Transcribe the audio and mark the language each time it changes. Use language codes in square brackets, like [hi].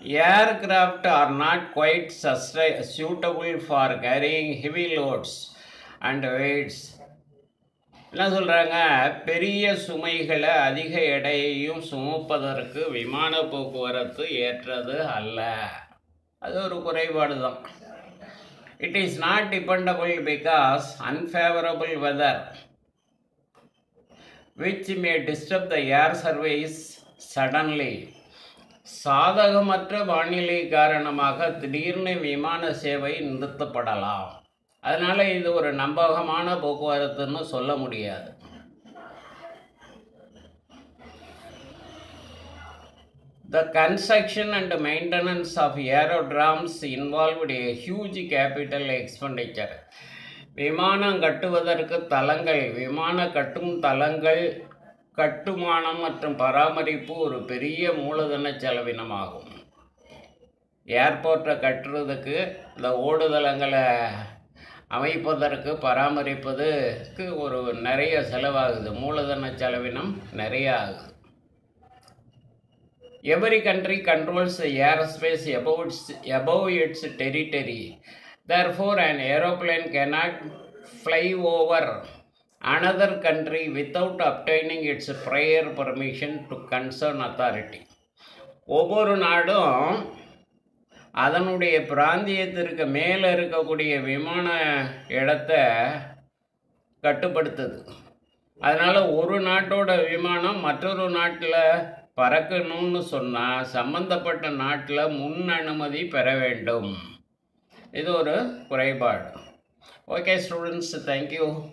[en] Aircraft are not quite suitable for carrying heavy loads and weights. [ta] என்ன சொல்கிறாங்க, பெரிய சுமைகளை அதிக எடையையும் சுமப்பதற்கு விமான போக்குவரத்து ஏற்றது அல்ல. அது ஒரு குறைபாடு தான். [en] It is not dependable because unfavorable weather which may disturb the air service suddenly. [ta] சாதகமற்ற வானிலை காரணமாக திடீர்னு விமான சேவை நிறுத்தப்படலாம். அதனால் இது ஒரு நம்பகமான போக்குவரத்துன்னு சொல்ல முடியாது. [en] The construction and maintenance of aerodromes involved a huge capital expenditure. [ta] விமானம் கட்டுவதற்கு தளங்கள், விமான கட்டும் தளங்கள் கட்டுமானம் மற்றும் பராமரிப்பு ஒரு பெரிய மூலதன செலவினமாகும். ஏர்போர்ட்டை கட்டுறதுக்கு, இந்த ஓடுதளங்களை அமைப்பதற்கு, பராமரிப்பதற்கு ஒரு நிறைய செலவாகுது, மூலதன செலவினம் நிறைய ஆகுது. [en] Every country controls the airspace above its territory. Therefore, an aeroplane cannot fly over another country without obtaining its prior permission to concerned authority. [ta] ஒவ்வொரு நாடும் அதனுடைய பிராந்தியத்திற்கு மேலே இருக்கக்கூடிய விமான இடத்தை கட்டுப்படுத்துது. அதனால் ஒரு நாட்டோட விமானம் மற்றொரு நாட்டில் பறக்கணும்னு சொன்னால் சம்பந்தப்பட்ட நாட்டில் முன் அனுமதி பெற வேண்டும். இது ஒரு குறைபாடு. [en] Okay students, thank you.